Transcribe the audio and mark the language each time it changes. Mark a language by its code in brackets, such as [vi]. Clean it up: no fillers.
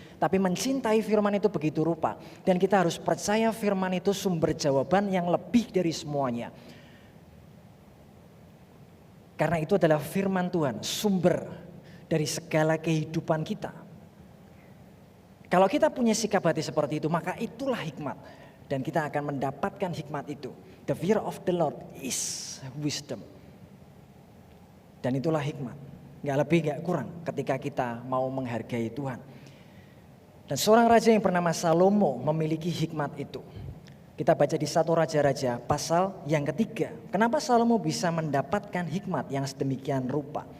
[id] Tapi mencintai firman itu begitu rupa. Dan kita harus percaya firman itu sumber jawaban yang lebih dari semuanya. Karena itu adalah firman Tuhan, sumber dari segala kehidupan kita. Kalau kita punya sikap hati seperti itu, maka itulah hikmat. Dan kita akan mendapatkan hikmat itu. [en] The fear of the Lord is wisdom. [id] Dan itulah hikmat. Gak lebih gak kurang ketika kita mau menghargai Tuhan. Dan seorang raja yang bernama Salomo memiliki hikmat itu. Kita baca di 1 Raja-Raja pasal yang ketiga. Kenapa Salomo bisa mendapatkan hikmat yang sedemikian rupa?